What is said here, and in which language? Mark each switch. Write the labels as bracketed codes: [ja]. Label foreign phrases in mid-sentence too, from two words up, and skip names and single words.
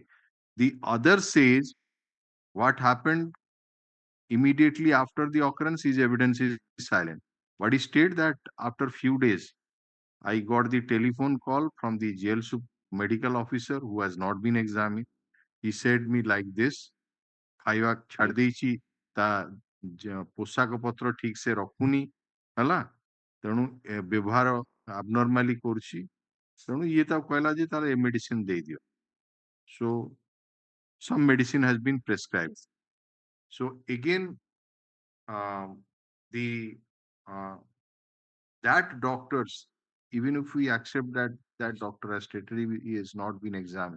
[en] The other says what happened immediately after the occurrence, his evidence is silent. But he stated that after few days, I got the telephone call from the jail medical officer who has not been examined. He said me like this, [or] ଖାଇବା ଛାଡି ଦେଇଛି, ତା ପୋଷାକ ପତ୍ର ଠିକ ସେ ରଖୁନି ହେଲା, ତେଣୁ ବ୍ୟବହାର abnormally କରୁଛି, ତେଣୁ ଇଏ ତାକୁ କହିଲା ଯେ ତାର ଏ ମେଡିସିନ ଦେଇଦିଅ. [en] So some medicine has been prescribed. So again, the that doctors, even if we accept that that doctor has stated he has not been examined,